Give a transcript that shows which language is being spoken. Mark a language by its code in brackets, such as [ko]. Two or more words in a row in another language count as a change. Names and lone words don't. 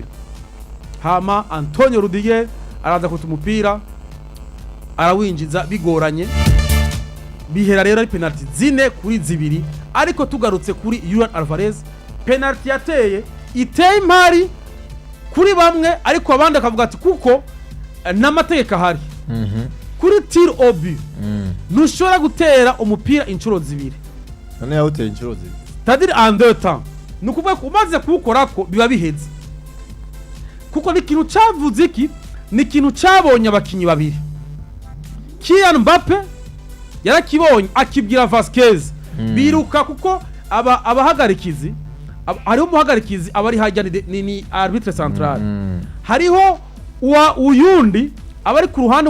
[rn] hama Antonio Rudiger araza kuta umupira arawinjiza bigoranye bihera rero ari penalty zine kuri zibiri ariko tugarutse kuri Julian Alvarez penalty yateye iteye impari kuri bamwe ariko abandi akavuga ati kuko n'amategeko ahari kuri [fr] tir au but [rn] nushobora gutera umupira inshuro zibiri none yawuteye inshuro zibiri [fr] c'est-à-dire en deux temps [rn] nukuvuga ko umaze kuwukorako biba biheze kuko ni kintu cavuze iki ni kintu cabonye abakinyi babiri Kylian Mbappe yarakibonye akibwira Vazquez biruka kuko abahagarikizi hariho umuhagarikizi abari hajya ni [fr] arbitre central [rn] hariho uyundi abari ku ruhande